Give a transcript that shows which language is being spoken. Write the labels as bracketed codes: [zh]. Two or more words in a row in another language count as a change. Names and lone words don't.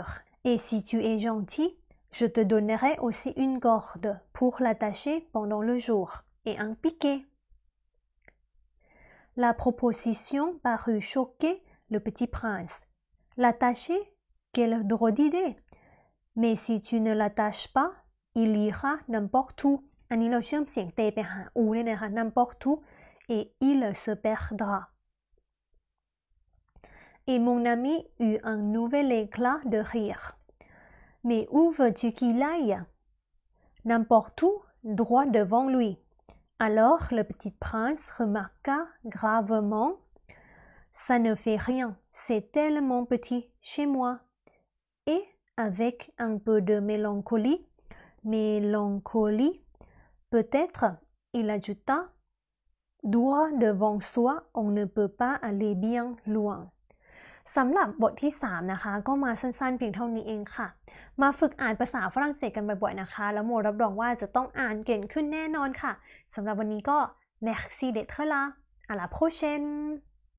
[fr] Et si tu es gentil, je te donnerai aussi une corde pour l'attacher pendant le jour et un piquet.La proposition parut choquer le petit prince. L'attacher? Quelle drôle d'idée! Mais si tu ne l'attaches pas, il ira n'importe où. [th] อันนี้เราเชื่อมเสียงเตไปหาอูเนี่ยนะคะ [fr] n'importe où et il se perdra. Et mon ami eut un nouvel éclat de rire. Mais où veux-tu qu'il aille? N'importe où, droit devant lui.Alors le petit prince remarqua gravement « Ça ne fait rien, c'est tellement petit chez moi. » Et avec un peu de mélancolie, peut-être, il ajouta « Droit devant soi, on ne peut pas aller bien loin. [th] » สำหรับบทที่3นะคะก็มาสั้นๆเพียงเท่านี้เองค่ะมาฝึกอ่านภาษาฝรั่งเศสกันบ่อยๆนะคะแล้วโมรับรองว่าจะต้องอ่านเก่งขึ้นแน่นอนค่ะสำหรับวันนี้ก็ [fr] Merci d'être là. À la prochaine.